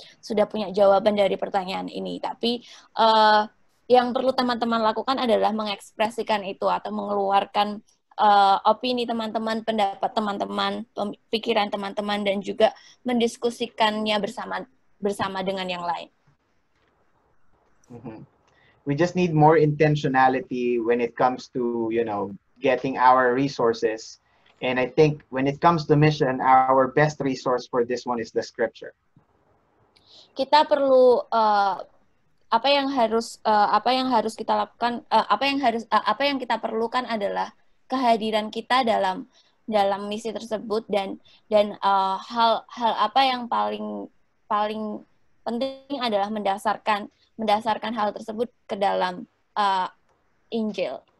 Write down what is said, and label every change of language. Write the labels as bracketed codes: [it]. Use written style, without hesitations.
[id] Sudah punya jawaban dari pertanyaan ini, tapi yang perlu teman-teman lakukan adalah mengekspresikan itu atau mengeluarkan opini teman-teman, pendapat teman-teman, pikiran teman-teman, dan juga mendiskusikannya bersama dengan yang lain. Mm-hmm. [en] We just need more intentionality when it comes to, you know, getting our resources. And I think when it comes to mission, our best resource for this one is the scripture. [id] Kita perlu apa yang harus kita lakukan, apa yang kita perlukan adalah kehadiran kita dalam misi tersebut, dan hal apa yang paling penting adalah mendasarkan hal tersebut ke dalam Injil.